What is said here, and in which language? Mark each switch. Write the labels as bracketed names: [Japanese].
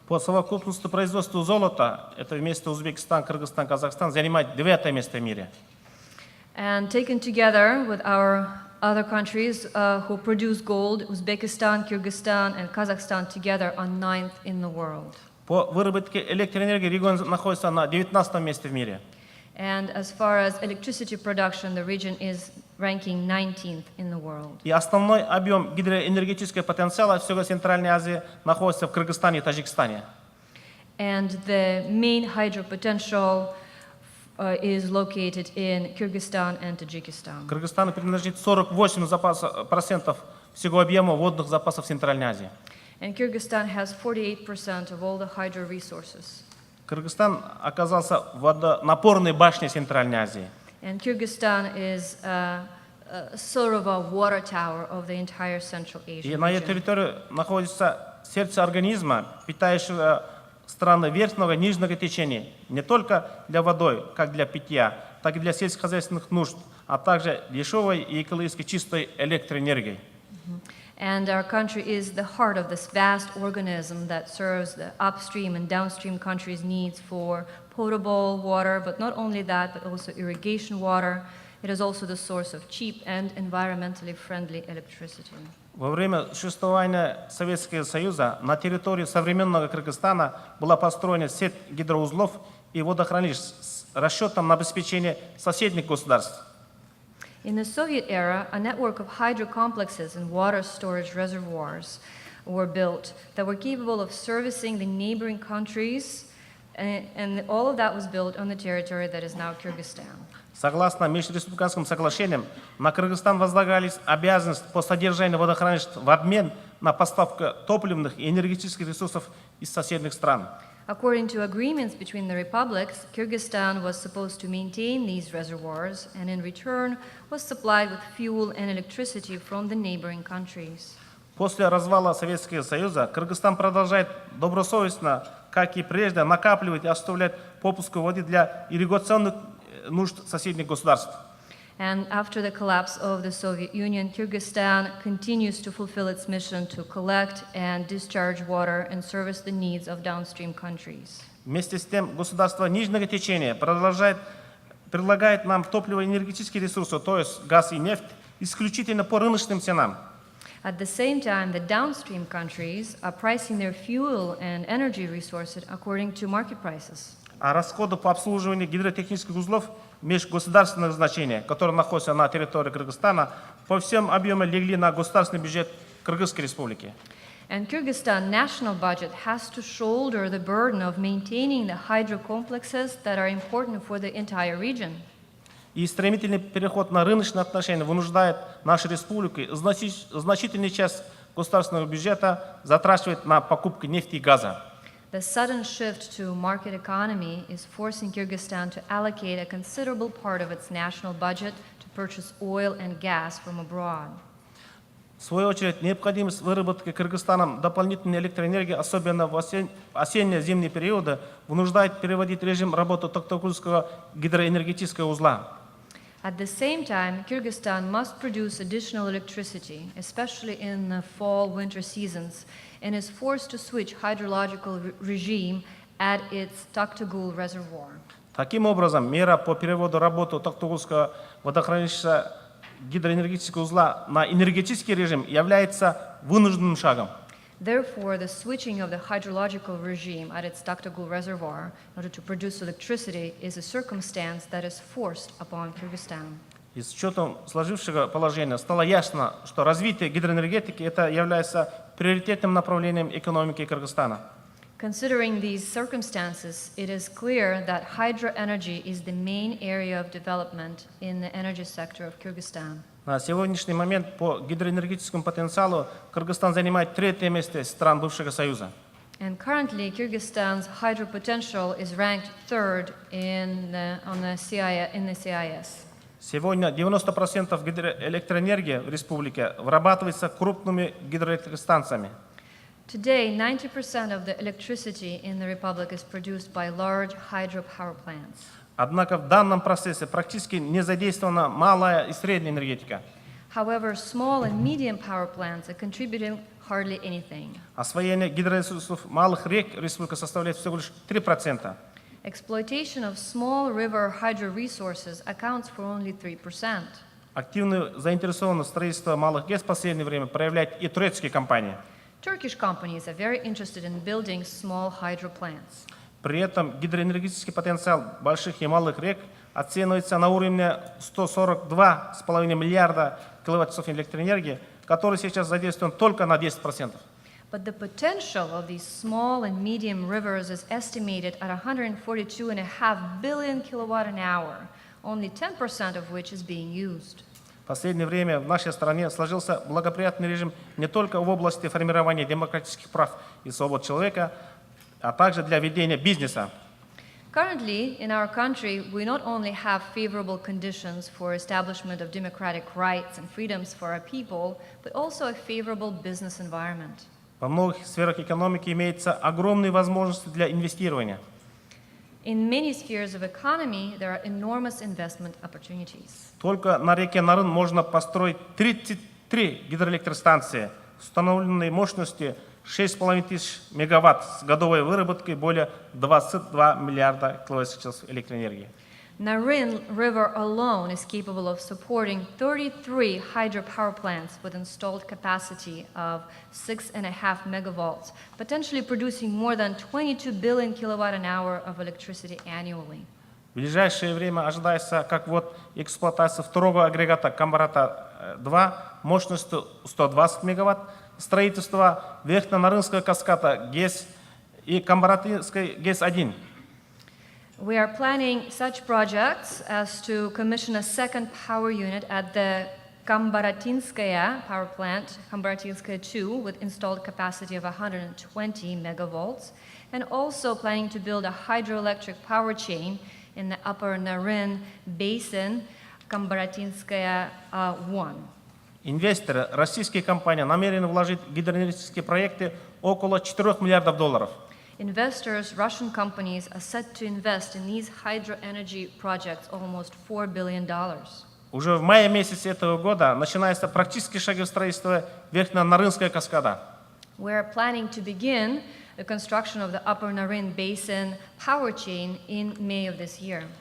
[Russian] По совокупности производства золота, это вместе Узбекистан, Кыргызстан, Казахстан, занимает 9-е место в мире. [English] And taken together with our other countries who produce gold. Uzbekistan, Kyrgyzstan, and Kazakhstan together are 9th in the world. [Russian] По выработке электроэнергии регион находится на 19 месте в мире. [English] And as far as electricity production, the region is ranking 19th in the world. [Russian] И основной объем гидроэнергетического потенциала всего Центральной Азии находится в Кыргызстане и Таджикистане. [English] And the main hydro potential is located in Kyrgyzstan and Tajikistan. [Russian] Кыргызстану принадлежит 48% всего объема водных запасов Центральной Азии. [English] And Kyrgyzstan has 48% of all the hydro resources. [Russian] Кыргызстан оказался в водонапорной башне Центральной Азии. [English] And Kyrgyzstan is sort of a water tower of the entire Central [Russian] И [English] Asian [Russian] на ее [English] region. [Russian] территории находится сердце организма, питающего страны верхнего и нижнего течения, не только для водой, как для питья, так и для сельскохозяйственных нужд, а также дешевой и экологически чистой электроэнергией. [English] And our country is the heart of this vast organism that serves the upstream and downstream countries' needs for potable water, but not only that, but also irrigation water. It is also the source of cheap and environmentally friendly electricity. [Russian] Во время существования Советского Союза на территории современного Кыргызстана была построена сеть гидроузлов и водохранилищ с расчетом на обеспечение соседних государств. [English] In the Soviet era, a network of hydro complexes and water storage reservoirs were built that were capable of servicing the neighboring countries, and all of that was built on the territory that is now Kyrgyzstan. [Russian] Согласно межреспубликанским соглашениям, на Кыргызстан возлагались обязанности по содержанию водохранилищ в обмен на поставку топливных и энергетических ресурсов из соседних стран. [English] According to agreements between the republics, Kyrgyzstan was supposed to maintain these reservoirs and in return was supplied with fuel and electricity from the neighboring countries. [Russian] После развала Советского Союза Кыргызстан продолжает добросовестно, как и прежде, накапливать и оставлять попуску воды для ирригационных нужд соседних государств. [English] And after the collapse of the Soviet Union, Kyrgyzstan continues to fulfill its mission to collect and discharge water and service the needs of downstream countries. [Russian] Вместе с тем, государство нижнего течения предлагает нам топливо-энергетические ресурсы, то есть газ и нефть, исключительно по рыночным ценам. [English] At the same time, the downstream countries are pricing their fuel and energy resources according to market prices. [Russian] А расходы по обслуживанию гидротехнических узлов межгосударственного значения, которые находятся на территории Кыргызстана, по всем объемам легли на государственный бюджет Кыргызской республики. [English] And Kyrgyzstan national budget has to shoulder the burden of maintaining the hydro complexes that are important for the entire region. [Russian] И стремительный переход на рыночные отношения вынуждает нашу республику значительную часть государственного бюджета затрачивать на покупку нефти и газа. [English] The sudden shift to market economy is forcing Kyrgyzstan to allocate a considerable part of its national budget to purchase oil and gas from abroad. [Russian] В свою очередь, необходимость выработки Кыргызстаном дополнительной электроэнергии, особенно в осенне-зимние периоды, вынуждает переводить режим работы Токтагульского гидроэнергетического узла. [English] At the same time, Kyrgyzstan must produce additional electricity, especially in the fall-winter seasons, and is forced to switch hydrological regime at its Toktagul reservoir. [Russian] Таким образом, мера по переводу работы Токтагульского водохранилища гидроэнергетического узла на энергетический режим является вынужденным шагом. [English] Therefore, the switching of the hydrological regime at its Toktagul reservoir in order to produce electricity is a circumstance that is forced upon Kyrgyzstan. [Russian] И с учетом сложившегося положения стало ясно, что развитие гидроэнергетики это является приоритетным направлением экономики Кыргызстана. [English] Considering these circumstances, it is clear that hydroenergy is the main area of development in the energy sector of Kyrgyzstan. [Russian] На сегодняшний момент по гидроэнергетическому потенциалу Кыргызстан занимает третье место стран бывшего Союза. [English] And currently, Kyrgyzstan's hydro potential is ranked third in the CIS. [Russian] Сегодня 90% гидроэлектроэнергии в республике вырабатывается крупными гидроэлектростанциями. [English] Today, 90% of the electricity in the Republic is produced by large hydropower plants. [Russian] Однако в данном процессе практически не задействована малая и средняя энергетика. [English] However, small and medium power plants are contributing hardly anything. [Russian] Освоение гидроресурсов малых рек республика составляет всего лишь 3%. [English] Exploitation of small river hydro resources accounts for only 3%. [Russian] Активную заинтересованность в строительстве малых ГЭС в последнее время проявляют и турецкие компании. [English] Turkish companies are very interested in building small hydro plants. [Russian] При этом гидроэнергетический потенциал больших и малых рек оценивается на уровне 142,5 миллиарда киловатт-часов электроэнергии, который сейчас задействован только на 10%. [English] But the potential of these small and medium rivers is estimated at 142.5 billion kilowatt an hour, only 10% of which is being used. [Russian] В последнее время в нашей стране сложился благоприятный режим не только в области формирования демократических прав и свобод человека, а также для ведения бизнеса. [English] Currently, in our country, we not only have favorable conditions for establishment of democratic rights and freedoms for our people, but also a favorable business environment. [Russian] Во многих сферах экономики имеются огромные возможности для инвестирования. [English] In many spheres of economy, there are enormous investment opportunities. [Russian] Только на реке Нарын можно построить 33 гидроэлектростанции с установленной мощностью 6,5 тысяч мегаватт с годовой выработкой более 22 миллиарда киловатт-часов электроэнергии. [English] Narin River alone is capable of supporting 33 hydropower plants with installed capacity of 6.5 megavolts, potentially producing more than 22 billion kilowatt an hour of electricity annually. [Russian] В ближайшее время ожидается как вот эксплуатация второго агрегата Камбарата-2 мощностью 120 мегаватт, строительство Верхненарынского каскада ГЭС и Камбаратинской ГЭС-1. [English] We are planning such projects as to commission a second power unit at the Kambaratinskaya power plant, Kambaratinskaya 2, with installed capacity of 120 megavolts, and also planning to build a hydroelectric power chain in the upper Narin basin, Kambaratinskaya 1. [Russian] Инвесторы, российские компании намерены вложить в гидроэнергетические проекты около 4 миллиардов долларов. [English] Investors, Russian companies, are set to invest in these hydro energy projects almost $4 billion. [Russian] Уже в мае месяце этого года начинаются практические шаги в строительстве Верхненарынская каскада. [English] We are planning to begin the construction of the Upper Narin Basin power chain in May of this year.